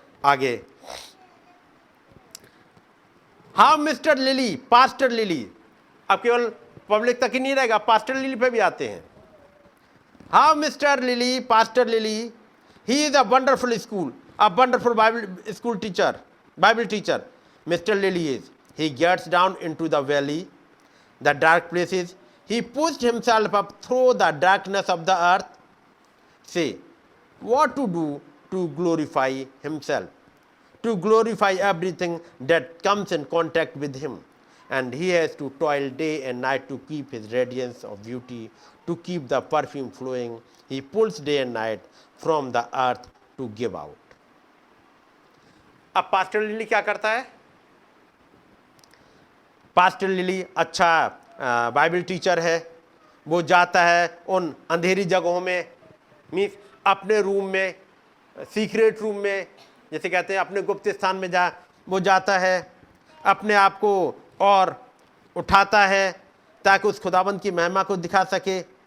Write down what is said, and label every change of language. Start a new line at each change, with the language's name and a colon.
Hindi: आगे how mister lily, pastor lily, अब केवल पब्लिक तक ही नहीं रहेगा, पास्टर लिली पे भी आते हैं।
English: How mister Lily, pastor Lily, he is a wonderful school, a wonderful Bible school teacher, Bible teacher mister Lily is. He gets down into the valley, the dark places. He pushed himself up through the darkness of the earth. Say, what to do to glorify himself, to glorify everything that comes in contact with him. And he has to toil day and night to keep his radiance of beauty, to keep the perfume flowing. He pulls day and night from the earth to give out.
Hindi: अब pastor lily क्या करता है? Pastor lily अच्छा Bible teacher है। वो जाता है उन अंधेरी जगहों में, मीन्स अपने रूम में, सीक्रेट रूम में, जैसे कहते हैं अपने गुप्त स्थान में वो जाता है, अपने आप को और उठाता है ताकि उस खुदाबंद की महिमा को दिखा सके।